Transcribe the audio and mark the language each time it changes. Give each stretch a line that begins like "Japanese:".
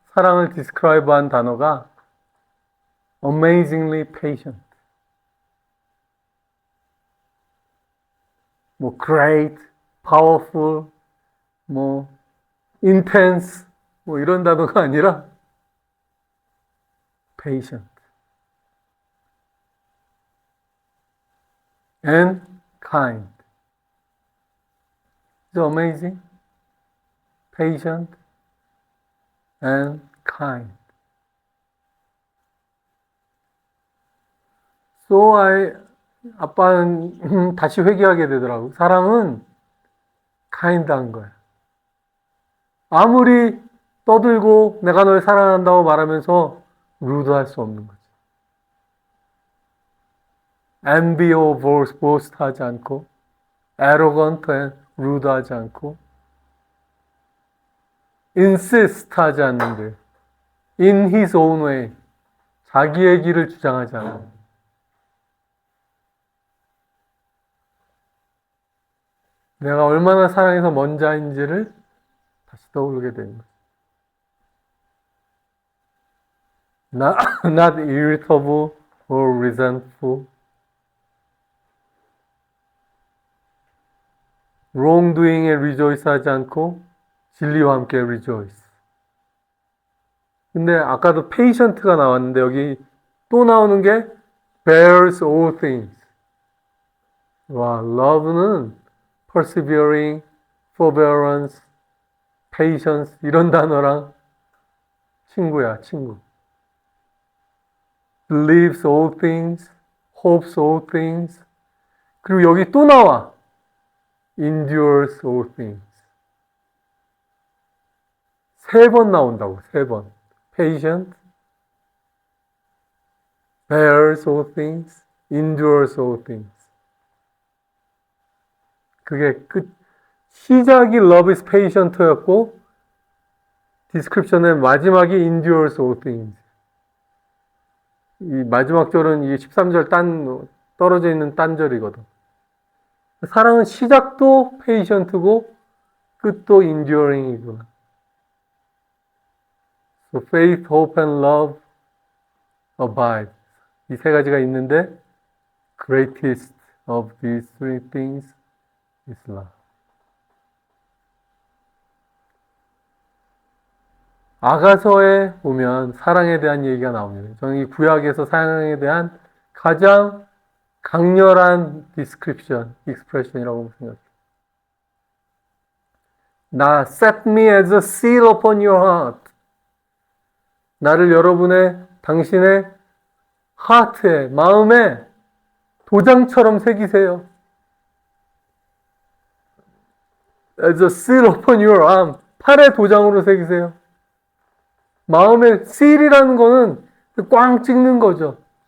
Korean: 사랑을 디스크라이브한 단어가
English: amazingly patient,
Korean: 뭐
English: great, powerful,
Korean: 뭐 intense, 뭐 이런 단어가 아니라
English: patient and kind. It's amazing, patient and kind.
Korean: So 아빠는 다시 회개하게 되더라고. 사랑은 kind한 거야. 아무리 떠들고 내가 널 사랑한다고 말하면서 루드할 수 없는 거지.
English: envy or boast
Korean: 하지 않고,
English: arrogant and rude
Korean: 하지 않고, insist하지 않는데,
English: in his own way,
Korean: 자기의 길을 주장하지 않는. 내가 얼마나 사랑해서 먼저인지를 다시 떠오르게 되는 거지.
English: Not irritable or resentful.
Korean: wrongdoing에 rejoice하지 않고 진리와 함께 rejoice. 근데 아까도 patient가 나왔는데 여기 또 나오는 게
English: bears all things.
Korean: 와, love는
English: persevering, forbearance, patience
Korean: 이런 단어랑 친구야, 친구.
English: believes all things, hopes all things.
Korean: 그리고 여기 또 나와.
English: endures all things.
Korean: 3번 나온다고, 3번.
English: patient, bears all things,
Korean: endures all things. 그게 시작이
English: love is patient
Korean: 였고, description의 마지막이
English: endures all things.
Korean: 이 마지막 절은 이 13절 떨어져 있는 딴절이거든. 사랑은 시작도 patient고, 끝도 enduring이구나.
English: So faith, hope, and love abide.
Korean: 이 3가지가 있는데
English: greatest of these 3 things is love.
Korean: 아가서에 보면 사랑에 대한 얘기가 나옵니다. 저는 이 구약에서 사랑에 대한 가장 강렬한 description, expression이라고 생각해요.
English: set me as a seal upon your heart.
Korean: 나를 당신의 하트에, 마음에 도장처럼 새기세요.
English: As a seal upon your arm.
Korean: 팔에 도장으로 새기세요. 마음에 seal이라는 거는 꽝 찍는 거죠.